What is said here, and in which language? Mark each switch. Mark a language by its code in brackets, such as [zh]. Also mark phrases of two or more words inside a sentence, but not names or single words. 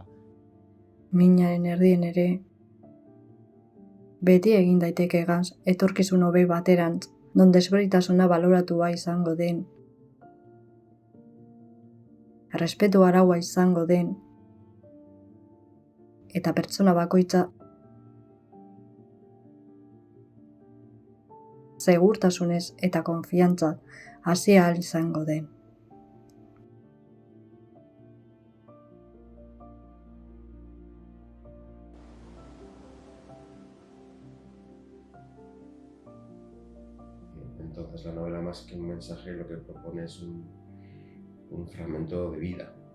[eu] Minaren erdien ere, beti egin daiteke gaz, etorkizun hobe baterantz, non desberdintasuna baloratua izango den, errespetu araua izango den, eta pertsona bakoitza segurtasunez eta konfiantza hasi ahal izango den. [es] Entonces la novela, más que un mensaje, lo que propone es un fragmento de vida.